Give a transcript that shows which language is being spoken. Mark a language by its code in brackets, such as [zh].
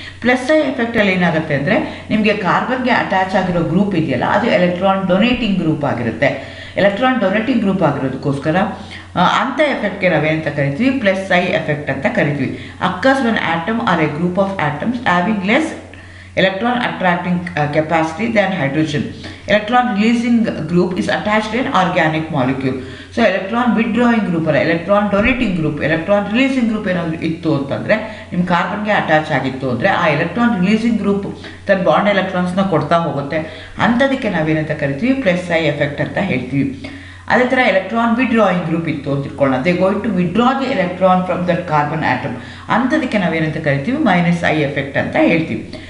[kn] Plus I ಎಫೆಕ್ಟಲ್ಲಿ ಏನಾಗುತ್ತೆ ಅಂದರೆ, ನಿಮಗೆ ಕಾರ್ಬನ್ಗೆ ಅಟ್ಯಾಚ್ ಆಗಿರೋ ಗ್ರೂಪ್ ಇದೆಯಲ್ಲ ಅದು ಎಲೆಕ್ಟ್ರಾನ್ ಡೊನೇಟಿಂಗ್ ಗ್ರೂಪ್ ಆಗಿರುತ್ತೆ. ಎಲೆಕ್ಟ್ರಾನ್ ಡೊನೇಟಿಂಗ್ ಗ್ರೂಪ್ ಆಗಿರೋದಕ್ಕೋಸ್ಕರ ಅಂಥ ಎಫೆಕ್ಟ್ಗೆ ನಾವೇನಂತ ಕರಿತೀವಿ, ಪ್ಲಸ್ ಐ ಎಫೆಕ್ಟ್ ಅಂತ ಕರಿತೀವಿ. [en] Occurs when atom or a group of atoms having less electron attracting capacity than hydrogen. Electron releasing group is attached in organic molecule. So electron withdrawing group [kn] ಅಲ್ಲ, electron donating group, electron releasing group ಏನಾದರೂ ಇತ್ತು ಅಂತಂದರೆ, ನಿಮ್ಮ ಕಾರ್ಬನ್ಗೆ attach ಆಗಿತ್ತು ಅಂದರೆ ಆ electron releasing group ತನ್ನ bond ಎಲೆಕ್ಟ್ರಾನ್ಸ್ನ ಕೊಡ್ತಾ ಹೋಗುತ್ತೆ. ಅಂಥದಕ್ಕೆ ನಾವೇನಂತ ಕರಿತೀವಿ, ಪ್ಲಸ್ ಐ ಎಫೆಕ್ಟ್ ಅಂತ ಹೇಳ್ತೀವಿ. ಅದೇ ಥರ ಎಲೆಕ್ಟ್ರಾನ್ ವಿಡ್ರಾಯಿಂಗ್ ಗ್ರೂಪ್ ಇತ್ತು ಅಂತ ತಿಳ್ಕೊಳ್ಳೋಣ, [en] they going to withdraw the electron from that carbon atom, [kn] ಅಂಥದಕ್ಕೆ ನಾವೇನಂತ ಕರಿತೀವಿ, ಮೈನಸ್ ಐ ಎಫೆಕ್ಟ್ ಅಂತ ಹೇಳ್ತೀವಿ.